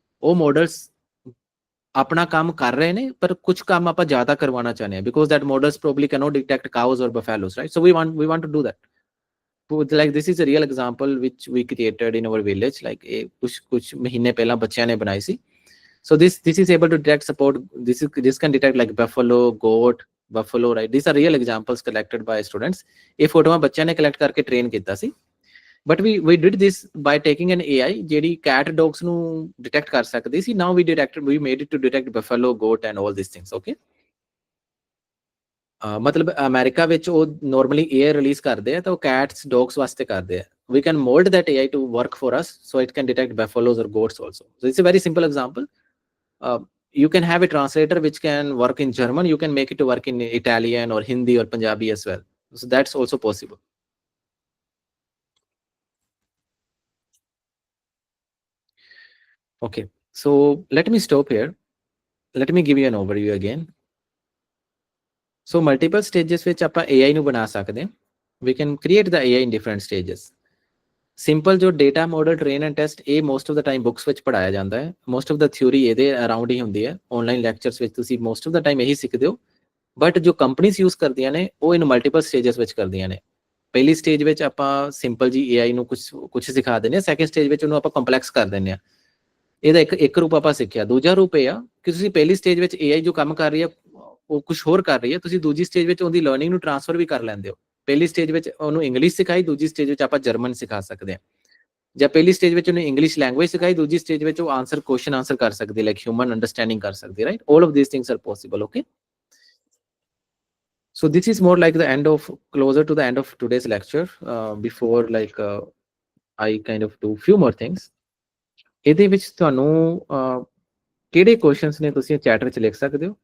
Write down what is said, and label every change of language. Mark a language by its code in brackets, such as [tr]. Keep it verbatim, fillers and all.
[pa] ਉਹ ਮਾਡਲਸ ਆਪਣਾ ਕੰਮ ਕਰ ਰਹੇ ਨੇ, ਪਰ ਕੁਝ ਕੰਮ ਆਪਾਂ ਜ਼ਿਆਦਾ ਕਰਵਾਉਣਾ ਚਾਹੁੰਦੇ ਹਾਂ, [en] Because that models probably cannot detect cows or buffaloes, right? So we want we want to do that. Like this is a real example which we created in our village, like a [pa] kuch kuch mahine pehla bachchiyan ne banayi si. [en] So this this is able to detect support. This is this can detect like buffalo, goat, buffalo, right? These are real examples collected by students. [pa] ਇਹ ਫੋਟੋਆਂ ਬੱਚਿਆਂ ਨੇ collect ਕਰਕੇ train ਕੀਤਾ ਸੀ, [en] but we we did this by taking an AI [pa] ਜਿਹੜੀ cat dogs ਨੂੰ detect ਕਰ ਸਕਦੀ ਸੀ. [en] Now we detected, we made it to detect buffalo, goat and all these things. [pa] Okay, ਅਹ ਮਤਲਬ ਅਮਰੀਕਾ ਵਿੱਚ ਉਹ ਨਾਰਮਲੀ ਏਆਈ ਰਿਲੀਜ਼ ਕਰਦੇ ਆ, ਤਾਂ ਉਹ ਕੈਟਸ, ਡੌਗਸ ਵਾਸਤੇ ਕਰਦੇ ਆ। [en] We can mould that AI to work for us, so it can detect buffaloes or goats also. So it's a very simple example. You can have a translator which can work in German, you can make it to work in Italian or Hindi or Punjabi as well, so that's also possible. Okay, so let me stop here. Let me give you an overview again. [pa] So multiple stages ਵਿੱਚ ਆਪਾਂ AI ਨੂੰ ਬਣਾ ਸਕਦੇ ਹਾਂ. [en] We can create the AI in different stages. [pa] Simple ਜੋ data model train and test, ਇਹ most of ਦਾ time books ਵਿੱਚ ਪੜਾਇਆ ਜਾਂਦਾ ਹੈ। ਮੋਸਟ ਆਫ ਦਾ ਥਿਊਰੀ ਇਹਦੇ ਅਰਾਊਂਡ ਹੀ ਹੁੰਦੀ ਹੈ। ਆਨਲਾਈਨ ਲੈਕਚਰਸ ਵਿੱਚ ਤੁਸੀਂ ਮੋਸਟ ਆਫ ਦਾ ਟਾਈਮ ਇਹੀ ਸਿੱਖਦੇ ਹੋ, ਬਟ ਜੋ ਕੰਪਨੀਆਂ ਯੂਜ਼ ਕਰਦੀਆਂ ਨੇ ਉਹ ਇਹਨੂੰ ਮਲਟੀਪਲ ਸਟੇਜਸ ਵਿੱਚ ਕਰਦੀਆਂ ਨੇ। ਪਹਿਲੀ ਸਟੇਜ ਵਿੱਚ ਆਪਾਂ ਸਿੰਪਲ ਜੀ ਏਆਈ ਨੂੰ ਕੁਝ ਕੁਝ ਸਿਖਾ ਦਿੰਦੇ ਹਾਂ, ਸੈਕੰਡ ਸਟੇਜ ਵਿੱਚ ਉਹਨੂੰ ਆਪਾਂ ਕੰਪਲੈਕਸ ਕਰ ਦਿੰਦੇ ਹਾਂ। ਇਹਦਾ ਇੱਕ ਇੱਕ ਰੂਪ ਆਪਾਂ ਸਿੱਖਿਆ। ਦੂਜਾ ਰੂਪ ਇਹ ਆ ਕਿ ਤੁਸੀਂ ਪਹਿਲੀ ਸਟੇਜ ਵਿੱਚ ਏਆਈ ਜੋ ਕੰਮ ਕਰ ਰਹੀ ਹੈ ਉਹ ਕੁਝ ਹੋਰ ਕਰ ਰਹੀ ਹੈ, ਤੁਸੀਂ ਦੂਜੀ ਸਟੇਜ ਵਿੱਚ ਉਹਦੀ ਲਰਨਿੰਗ ਨੂੰ ਟ੍ਰਾਂਸਫਰ ਵੀ ਕਰ ਲੈਂਦੇ ਹੋ। ਪਹਿਲੀ ਸਟੇਜ ਵਿੱਚ ਉਹਨੂੰ ਇੰਗਲਿਸ਼ ਸਿਖਾਈ, ਦੂਜੀ ਸਟੇਜ ਵਿੱਚ ਆਪਾਂ ਜਰਮਨ ਸਿਖਾ ਸਕਦੇ ਹਾਂ। ਜਾਂ ਪਹਿਲੀ ਸਟੇਜ ਵਿੱਚ ਉਹਨੂੰ ਇੰਗਲਿਸ਼ ਲੈਂਗੁਏਜ ਸਿਖਾਈ, ਦੂਜੀ ਸਟੇਜ ਵਿੱਚ ਉਹ ਆਨਸਰ ਕੁਐਸਚਨ ਆਨਸਰ ਕਰ ਸਕਦੀ, ਲਾਈਕ ਹਿਊਮਨ ਅੰਡਰਸਟੈਂਡਿੰਗ ਕਰ ਸਕਦੀ, right? [en] All of these things are possible. Okay, so this is more like the end of, closer to the end of today's lecture. Uh, before like uh, I kind of do few more things. [pa] ਇਹਦੇ ਵਿੱਚ ਤੁਹਾਨੂੰ ਅਹ, ਕਿਹੜੇ questions ਨੇ ਤੁਸੀਂ chat ਵਿੱਚ ਲਿਖ ਸਕਦੇ ਹੋ,